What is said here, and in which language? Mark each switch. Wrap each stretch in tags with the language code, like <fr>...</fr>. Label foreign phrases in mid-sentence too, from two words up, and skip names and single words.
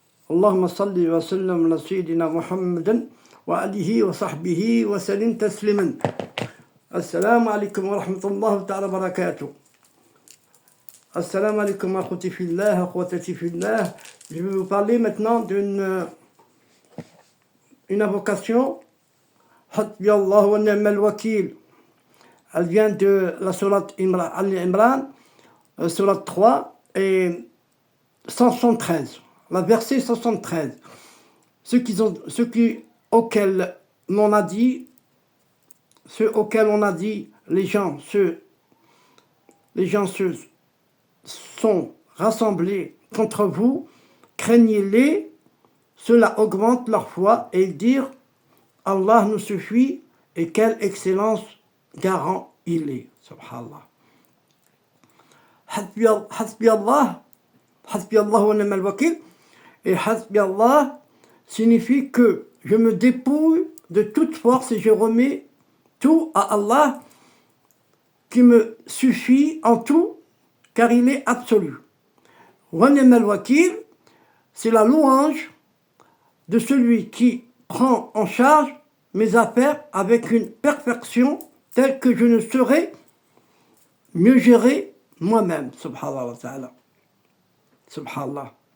<ar>اللهم صل وسلم على سيدنا محمد وآله وصحبه وسلم تسليما. السلام عليكم ورحمة الله تعالى وبركاته. السلام عليكم ورحمة الله في الله، وأخواتي في الله.</ar> <fr>Je vais vous parler maintenant d'une invocation.</fr> <ar>حسبي الله ونعم الوكيل.</ar> <fr>Elle vient de la sourate Al-Imran, sourate 3 et 173. La verset 173. Ceux auxquels on a dit, les gens sont rassemblés contre vous, craignez-les, cela augmente leur foi et ils dirent Allah nous suffit et quelle excellence garant il est. Subhanallah.</fr> <ar>حسبي الله ونعم الوكيل.</ar> <fr>Et</fr> <ar>حسبي الله</ar> <fr>signifie que je me dépouille de toute force et je remets tout à Allah qui me suffit en tout car il est absolu.</fr> <ar>ونعم الوكيل,</ar> <fr>c'est la louange de celui qui prend en charge mes affaires avec une perfection telle que je ne saurais mieux gérer moi-même.</fr> <ar>سبحان الله وتعالى. سبحان الله.</ar>